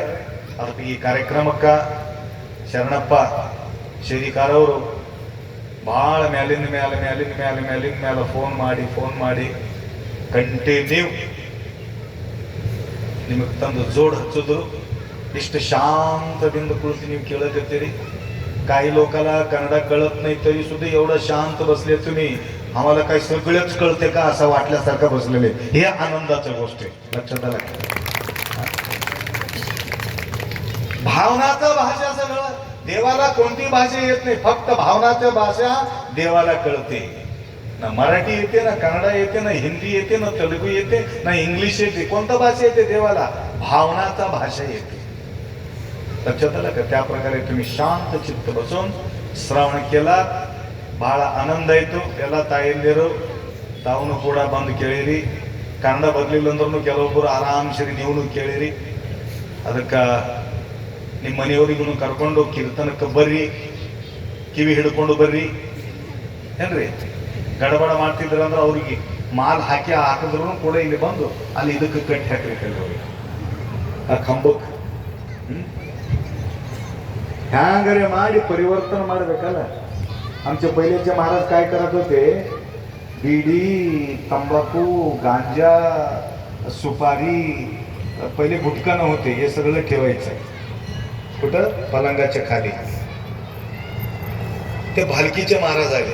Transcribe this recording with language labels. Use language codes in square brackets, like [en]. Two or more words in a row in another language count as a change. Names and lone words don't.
[kn] ಅದಕ್ಕೆ ಈ ಕಾರ್ಯಕ್ರಮಕ್ಕ ಶರಣಪ್ಪ ಶೇರಿಕಾರ ಅವರು ಬಹಳ ಮೇಲಿನ ಫೋನ್ ಮಾಡಿ ಕಂಟಿನ್ಯೂ ನಿಮಗೆ ತಂದು ಜೋಡ್ ಹಚ್ಚೋದು. ಇಷ್ಟು ಶಾಂತದಿಂದ ಕುಳಿತು ನೀವು ಕೇಳಕತ್ತೀರಿ. [mr] काही लोकाला कन्नड कळत नाही तरी सुद्धा एवढं शांत बसले तुम्ही, आम्हाला काही सगळेच कळते का असं वाटल्यासारखं बसलेले. हे आनंदाच्या गोष्ट आहे, लक्षात आलं. भावनाचं भाषा सगळं देवाला कोणती भाषा येत नाही, फक्त भावनाच्या भाषा देवाला कळते. ना मराठी येते, ना कन्नड येते, ना हिंदी येते, ना तेलुगू येते, ना इंग्लिश येते. कोणता भाषा येते देवाला? भावनाचा भाषा येते. लक्षात आलं का? त्या प्रकारे तुम्ही शांत चित्त बसून श्रवण केला, [kn] ಬಹಳ ಆನಂದ ಆಯಿತು. ಎಲ್ಲ ತಾಯಂದಿರು ತಾವು ಕೂಡ ಬಂದು ಕೇಳಿರಿ. ಕನ್ನಡ ಬರಲಿಲ್ಲ ಅಂದ್ರೂ ಕೆಲವೊಬ್ಬರು ಆರಾಮ್ಸರಿ ನೀವು ಕೇಳಿರಿ. ಅದಕ್ಕೆ ನಿಮ್ಮ ಮನೆಯವರಿಗೂ ಕರ್ಕೊಂಡು ಕೀರ್ತನಕ್ಕೆ ಬರ್ರಿ, ಕಿವಿ ಹಿಡ್ಕೊಂಡು ಬರ್ರಿ. ಏನ್ರಿ ಗಡಬಡ ಮಾಡ್ತಿದ್ರ ಅಂದ್ರೆ ಅವ್ರಿಗೆ ಮಾಲ್ ಹಾಕಿದ್ರು ಕೂಡ ಇಲ್ಲಿ ಬಂದು ಅಲ್ಲಿ ಇದಕ್ಕೆ ಕಟ್ಟಿ ಹಾಕ್ರಿ ಕೆಲವ್ರಿಗೆ, ಆ ಕಂಬಕ್ಕೆ. ಹ್ಯಾಂಗರೆ ಮಾಡಿ परिवर्तन ಮಾಡ್ಬೇಕಲ್ಲ. [mr] आमचे पहिलेचे महाराज काय करत होते? बीडी, तंबाखू, गांजा, सुपारी, पहिले गुटखा नव्हते, हे सगळं ठेवायचं कुठं? पलंगाच्या खाली. ते भालकीचे महाराज आले.